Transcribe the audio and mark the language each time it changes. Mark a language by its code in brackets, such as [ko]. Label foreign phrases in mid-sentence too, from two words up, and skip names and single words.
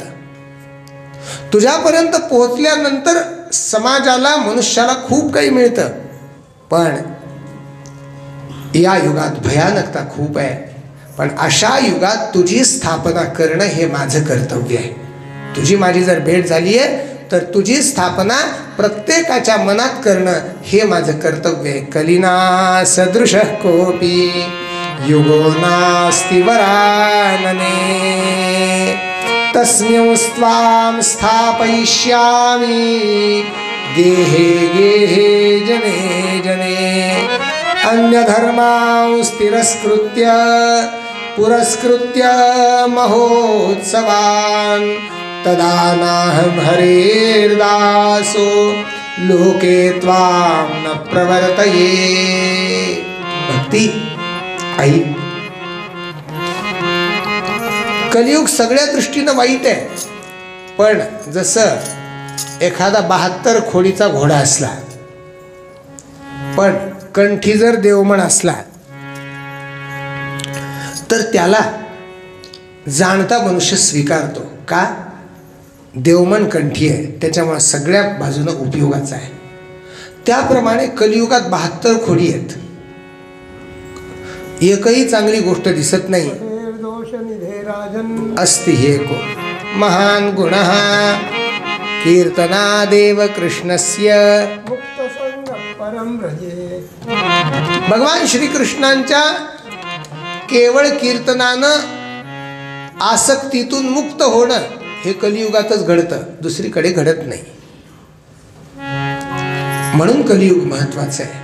[mr] तुझ्यापर्यंत पोहोचल्यानंतर समाजाला, मनुष्याला खूप काही मिळतं, पण या युगात भयानकता खूप आहे. पण अशा युगात तुझी स्थापना करणं हे माझं कर्तव्य आहे. तुझी माझी जर भेट झाली आहे तर तुझी स्थापना प्रत्येकाच्या मनात करणं हे माझं कर्तव्य आहे. [sa] कलिना सदृश कोपी युगो नास्ति वरानने तस्मिंस्त्वां स्थापयिष्यामि गेहे गेहे जने जने अन्यधर्मांस् तिरस्कृत्य पुरस्कृत्य महोत्सवान् तदा नाहं हरेर्दासो लोके त्वां न प्रवर्तये. [mr] भक्ती आई, कलियुग सगळ्या दृष्टीनं वाईट आहे, पण जसं एखादा 72 खोडीचा घोडा असला पण कंठी जर देवमन असला तर त्याला जाणता मनुष्य स्वीकारतो. का? देवमन कंठी आहे, त्याच्यामुळे सगळ्या बाजूनं उपयोगाचा आहे. त्याप्रमाणे कलियुगात 72 खोडी आहेत, एकही चांगली गोष्ट दिसत नाही. [sa] अस्ति एको महान गुणः कीर्तनादेव कृष्णस्य [mr] भगवान श्रीकृष्णांच्या केवळ कीर्तनानं आसक्तीतून मुक्त होणं हे कलियुगातच घडतं, दुसरीकडे घडत नाही. म्हणून कलियुग महत्वाचं आहे.